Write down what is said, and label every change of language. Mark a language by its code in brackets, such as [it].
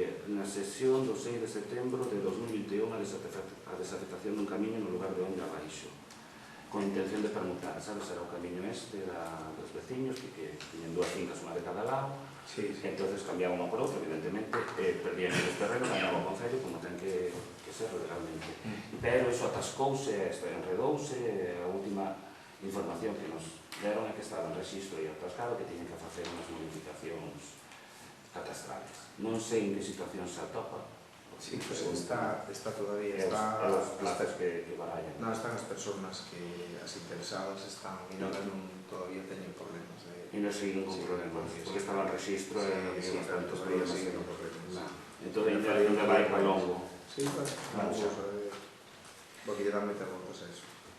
[gl] na sesión do 6 de setembro de 2021 a desafectación dun camiño no lugar de Moinda Baixo, con intención de permutar, sabes, era o camiño este dos veciños que tiñen dúas fincas, unha de cada lado, entonces cambiaban unha por outra, evidentemente, perdían os terrenos, ganhaba o concello como ten que ser legalmente, pero iso atascouse, enredouse, a última información que nos deron é que estaba en registro e atascado, que tiñen que facer unhas modificacións catastrales. Non sei en que situación se atopa. [es] Sí, pues está todavía, está... [gl] Os plazos que barallan. Non, están as personas que, as interesadas, están e non todavía teñen problemas de... E non seguiron con problemas, porque estaba en registro e había bastantes problemas. Entón, ainda vai para longo. [es] Sí, vamos a ver, porque [gl] lle dan meter voltas [es] a eso.